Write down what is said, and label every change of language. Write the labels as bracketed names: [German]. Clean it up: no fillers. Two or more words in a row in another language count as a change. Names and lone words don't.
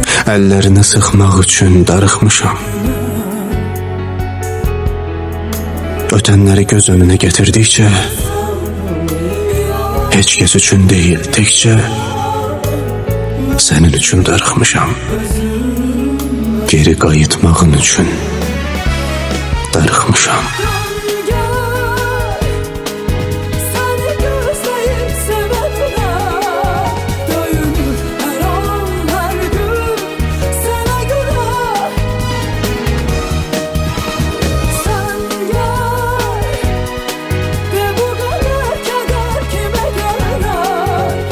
[Azerbaijani] əllərini sıxmaq üçün darıxmışam. Ötənləri göz önünə gətirdikcə, heç kəs üçün deyil, təkcə sənin üçün darıxmışam. Geri qayıtmağın üçün darıxmışam. [Turkish] gel, seni gözleyip sevenler dönür her an her gün sana göre. Sen gel ve bu kadar keder kime gelir?